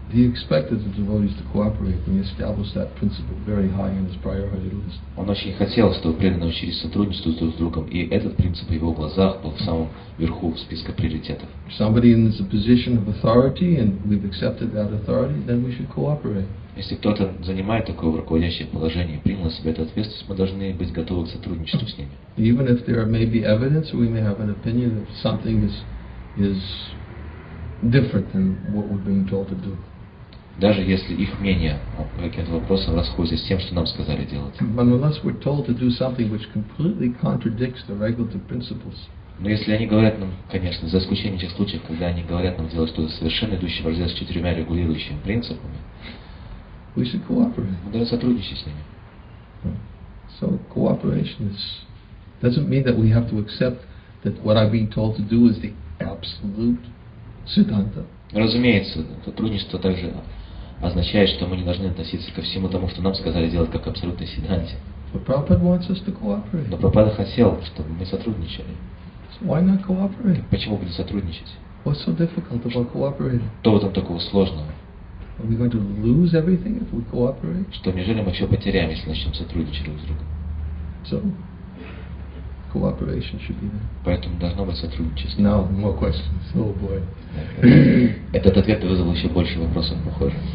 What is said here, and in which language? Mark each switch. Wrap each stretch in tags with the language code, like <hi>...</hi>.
<en>He expected the devotees to cooperate when he established that principle very high in his priority list.</en> <ru>Он очень хотел, чтобы преданные учились сотрудничеству друг с другом, и этот принцип в его глазах был в самом верху списка приоритетов.</ru> <en>If somebody in a position of authority and we've accepted that authority, then we should cooperate.</en> <ru>Если кто-то занимает такое руководящее положение и принял на себя эту ответственность, мы должны быть готовы к сотрудничеству с ними.</ru> <en>Even if there may be evidence, or we may have an opinion that something is different than what we're being told to do.</en> <ru>Даже если их мнение по каким-то вопросам расходится с тем, что нам сказали делать.</ru> <en>But unless we're told to do something which completely contradicts the regulative principles.</en> <ru>Но если они говорят нам, конечно, за исключением тех случаев, когда они говорят нам делать что-то совершенно идущее вразрез с 4 регулирующими принципами,</ru> <en>we should cooperate.</en> <ru>Мы должны сотрудничать с ними.</ru> <en>So cooperation doesn't mean that we have to accept that what I'm being told to do is the absolute siddhanta.</en> <ru>Разумеется, сотрудничество также означает, что мы не должны относиться ко всему тому, что нам сказали делать, как абсолютной сиддханте.</ru> <en>But Prabhupada wants us to cooperate.</en> <ru>Но Прабхупада хотел, чтобы мы сотрудничали.</ru> <en>So why not cooperate?</en> <ru>Почему бы не сотрудничать?</ru> <en>What's so difficult about cooperating?</en> <ru>Что в этом такого сложного?</ru> <en>Are we going to lose everything if we cooperate?</en> <ru>Что неужели мы все потеряем, если начнем сотрудничать друг с другом?</ru> <en>So cooperation should be there.</en> <ru>Поэтому должно быть сотрудничество.</ru> <en>Now more questions. Oh boy.</en> <ru>Этот ответ вызвал еще больше вопросов, похоже.</ru>